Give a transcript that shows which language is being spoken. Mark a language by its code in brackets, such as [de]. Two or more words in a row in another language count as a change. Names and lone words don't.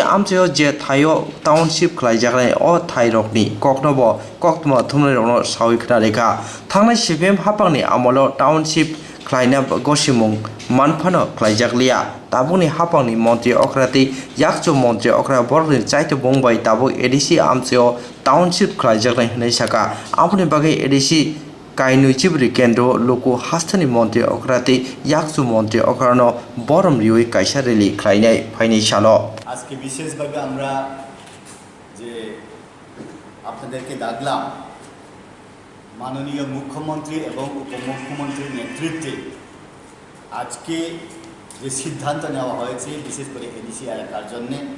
[trp] आमचेयो जे थायो टाउनशिप ख्लायजागनाय अ थाइरकनि कक्नबो कक्तमा थुमनायरनो साविखना रेखा थांनाय सिपिएम हाबांनि आमलो टाउनशिप ख्लायना गसिमुं मानफानो ख्लायजागलिया ताबुनि हाबांनि मन्त्रि अख्राति याकचो मन्त्रि अख्रा बरनि चाइतो बुंबाय ताबु एडिसि आमचेयो टाउनशिप ख्लायजागनाय हनै साका आबुनि बागै एडिसि काइनुचिबरि केन्द्र लोको हास्थानि मन्त्रि अख्राति याकचो मन्त्रि अख्रानो बरम रिउइ कायसा रेलि ख्लायनाय फाइनाय सालो [bn] আজকে বিশেষভাবে আমরা যে আপনাদেরকে ডাকলাম মাননীয় মুখ্যমন্ত্রী এবং উপমুখ্যমন্ত্রীর নেতৃত্বে আজকে যে সিদ্ধান্ত নেওয়া হয়েছে বিশেষ করে এডিসি এলাকার জন্য